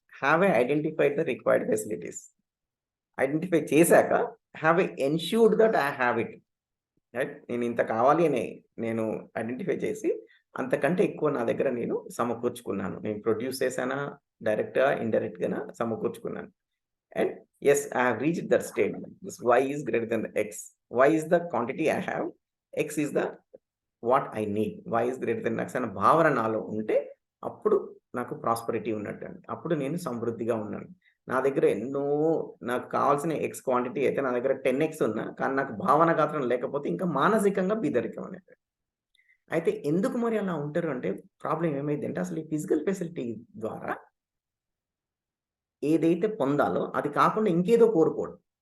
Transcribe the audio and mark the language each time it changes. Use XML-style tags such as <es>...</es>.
<en>Have I identified the required facilities. Identify</en> <te>చేశాక</te> <en>Have I ensured that I have it, right.</en> <te>నేను ఇంత కావాలి అని నేను ఐడెంటిఫై చేసి అంతకంటే ఎక్కువ నా దగ్గర నేను సమకూర్చుకున్నాను. నేను ప్రొడ్యూస్ చేశానా, డైరెక్ట్గా ఇండైరెక్ట్గా సమకూర్చుకున్నాను.</te> <en>And yes, I have reached that state. This y is greater than the x. Y is the quantity I have, x is the what I need. Y is greater than x</en> <te>అనే భావన నాలో ఉంటే అప్పుడు నాకు prosperity ఉన్నట్టు. అప్పుడు నేను సమృద్ధిగా ఉన్నాను. నా దగ్గర నాకు కావాల్సిన ఎక్స్ క్వాంటిటీ అయితే నా దగ్గర 10x ఉన్నా, కానీ నాకు భావన గాత్రం లేకపోతే ఇంకా మానసికంగా బీదరికం అనేది. అయితే ఎందుకు మరి అలా ఉంటారు అంటే, ప్రాబ్లం ఏమైందంటే అసలు ఈ ఫిజికల్ ఫెసిలిటీ ద్వారా ఏదైతే పొందాలో అది కాకుండా ఇంకేదో కోరుకోవడం.</te>